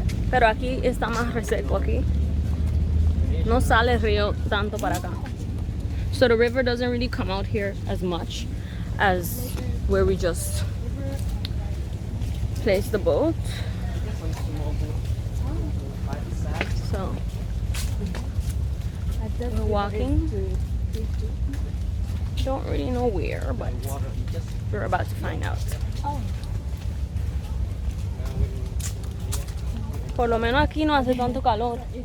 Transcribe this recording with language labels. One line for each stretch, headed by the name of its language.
Spanish: Pero aquí está más reseco aquí. No sale el río tanto para acá.
English: So the river doesn't really come out here as much as where we just placed the boat. So we're walking. Don't really know where, but we're about to find out.
Spanish: Por lo menos aquí no hace tanto calor.